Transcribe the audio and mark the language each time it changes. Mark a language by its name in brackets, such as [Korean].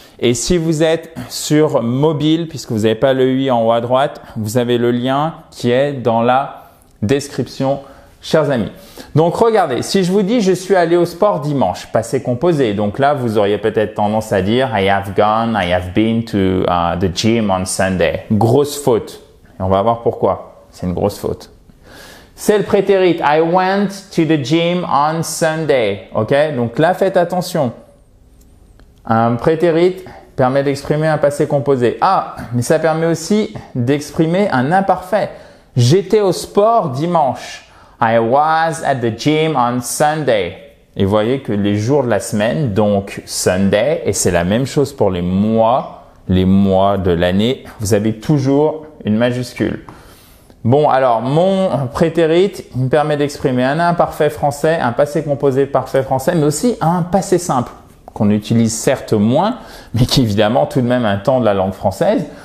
[French] Et si vous êtes sur mobile, puisque vous n'avez pas le i en haut à droite, vous avez le lien qui est dans la description, chers amis. Donc, regardez, si je vous dis « je suis allé au sport dimanche », passé composé. Donc là, vous auriez peut-être tendance à dire « [English] I have been to the gym on Sunday ». [French] Grosse faute. Et on va voir pourquoi. C'est une grosse faute. C'est le prétérit. [English] I went to the gym on Sunday. [French] OK? Donc là, faites attention. Un prétérit permet d'exprimer un passé composé. Ah, mais ça permet aussi d'exprimer un imparfait. J'étais au sport dimanche. [English] I was at the gym on Sunday. [French] Et vous voyez que les jours de la semaine, donc Sunday, et c'est la même chose pour les mois de l'année, vous avez toujours une majuscule. Bon, alors, mon prétérit, il me permet d'exprimer un imparfait français, un passé composé parfait français, mais aussi un passé simple, qu'on utilise certes moins, mais qui est évidemment tout de même un temps de la langue française.